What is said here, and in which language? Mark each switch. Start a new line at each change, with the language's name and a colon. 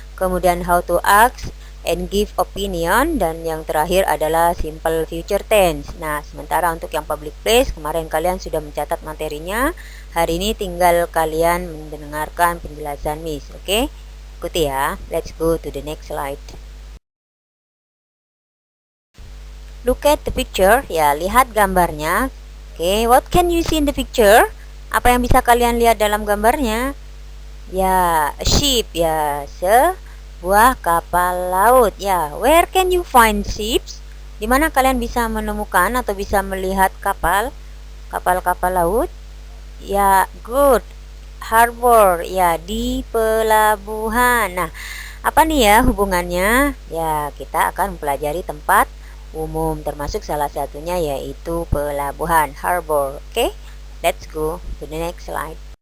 Indonesian: Kemudian
English: how to ask and give opinion,
Indonesian: dan yang terakhir adalah
English: simple future tense.
Indonesian: Nah, sementara untuk yang public place kemarin kalian sudah mencatat materinya. Hari ini tinggal kalian mendengarkan penjelasan Miss. Oke, ikuti ya.
English: Let's go to the next slide. Look at the picture.
Indonesian: Ya, lihat gambarnya.
English: Oke, what can you see in the picture?
Indonesian: Apa yang bisa kalian lihat dalam gambarnya? Ya,
English: a ship
Indonesian: ya, sebuah kapal laut ya.
English: Where can you find ships?
Indonesian: Di mana kalian bisa menemukan atau bisa melihat kapal-kapal laut? Ya, good. Harbor ya, di pelabuhan. Nah, apa nih ya hubungannya? Ya, kita akan mempelajari tempat umum, termasuk salah satunya yaitu pelabuhan, harbor.
English: Oke, let's go to the next slide.